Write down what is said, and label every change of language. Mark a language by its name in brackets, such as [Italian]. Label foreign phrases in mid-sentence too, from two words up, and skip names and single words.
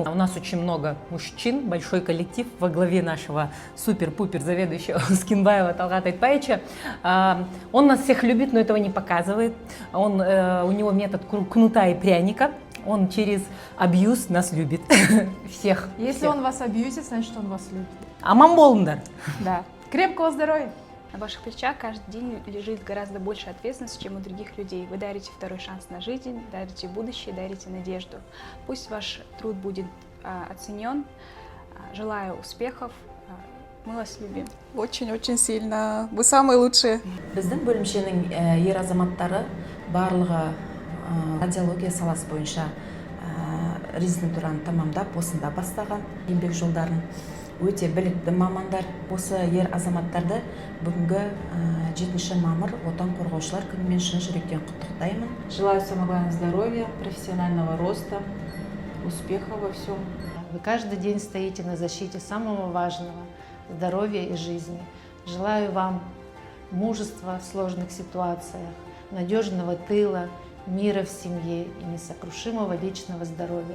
[Russian] У нас очень много мужчин, большой коллектив во главе нашего супер-пупер заведующего Скинбаева Талгата Айтбаевича. Он нас всех любит, но этого не показывает. У него метод кнута и пряника. Он через абьюз нас любит. Всех. Если он вас абьюзит, значит, он вас любит. [Kazakh] Аман болыңдар. [Russian] Да. Крепкого здоровья! На ваших плечах каждый день лежит гораздо больше ответственности, чем у других людей. Вы дарите второй шанс на жизнь, дарите будущее, дарите надежду. Пусть ваш труд будет оценен. Желаю успехов. Мы вас любим. Очень-очень сильно. Вы самые лучшие. [Kazakh] Біздің бөлімшенің ер азаматтары барлығы радиология саласы бойынша резидентураны тамамдап, осында бастаған еңбек жолдарын. Өте білікті мамандар. Осы ер азаматтарды бүгінгі 7 мамыр отан қорғаушылар күнімен шын жүректен құттықтаймын. [Russian] Желаю самого главного здоровья, профессионального роста, успеха во всем. Вы каждый день стоите на защите самого важного – здоровья и жизни. Желаю вам мужества в сложных ситуациях, надежного тыла, мира в семье и несокрушимого вечного здоровья.